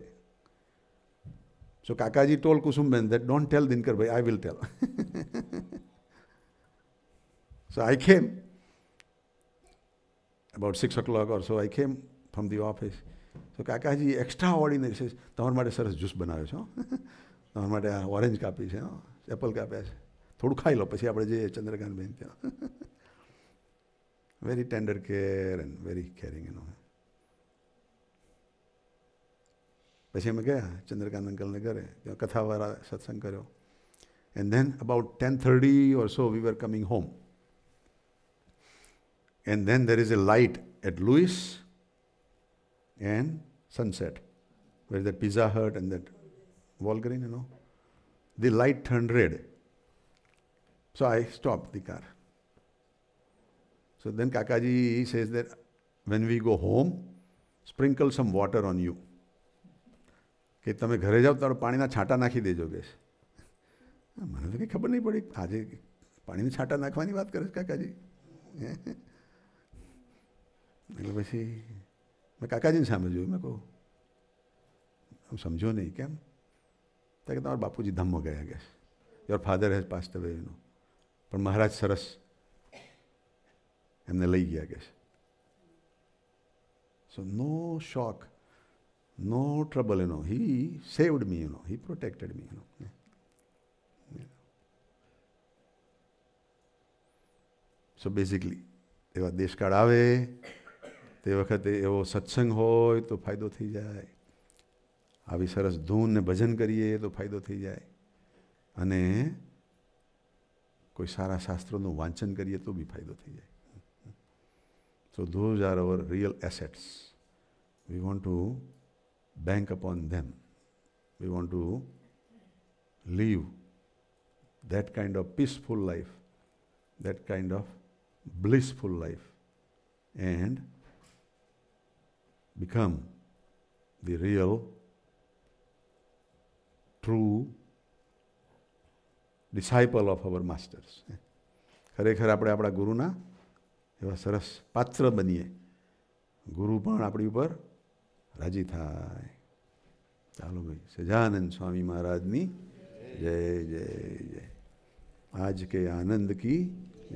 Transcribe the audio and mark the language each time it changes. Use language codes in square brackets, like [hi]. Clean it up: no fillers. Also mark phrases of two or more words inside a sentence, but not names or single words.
[en] So Kakaji told Kusumben that don't tell Dinkar Bhai, I will tell. So I came, about 6 o'clock or so, I came from the office. So Kakaji extraordinary says, [gu] તમારા માટે સરસ જ્યુસ બનાવ્યો છે, તમારા માટે ઓરેન્જ કાપી છે, એપલ કાપ્યા છે, થોડું ખાઈ લો પછી આપણે જઈએ ચંદ્રકાંત બેન ત્યાં. [en] Very tender care and very caring, [gu] પછી અમે ગયા ચંદ્રકાંત અંકલને ઘરે, કથાવાળા સત્સંગ કર્યો. [en] And then about 10:30 or so we were coming home. And then there is a light at Lewis and Sunset, where that Pizza Hut and that Walgreen, the light turned red. So I stopped the car. So then Kakaji says that when we go home, sprinkle some water on you. [gu] કે તમે ઘરે જાઓ તારો પાણીના છાંટા નાખી દેજો કે. મને તો કંઈ ખબર નહીં પડી, આજે પાણીના છાંટા નાખવાની વાત કરે છે કાકાજી. એટલે પછી મેં કાકાજીની સામે જોયું, મેં કહું હું સમજો નહીં કેમ? તો કે તમારા બાપુજી ધામમાં ગયા કે [en] your father has passed away, [gu] પણ મહારાજ સરસ એમને લઈ ગયા કે. [en] So no shock, no trouble, he saved me, he protected me, So basically, [gu] એવા દેશકાળ આવે તે વખતે એવો સત્સંગ હોય તો ફાયદો થઈ જાય, આવી સરસ ધૂન ને ભજન કરીએ તો ફાયદો થઈ જાય, અને કોઈ સારા શાસ્ત્રોનું વાંચન કરીએ તો બી ફાયદો થઈ જાય. [en] So those are our real assets. We want to bank upon them. We want to live that kind of peaceful life, that kind of blissful life, and become the real, true disciple of our masters. [gu] ખરેખર આપણે આપણા ગુરુના એવા સરસ પાત્ર બનીએ, ગુરુ પણ આપણી ઉપર રાજી થાય. ચાલો ભાઈ, સજાનંદ સ્વામી મહારાજની જય જય જય. [hi] આજ કે આનંદ કી જય.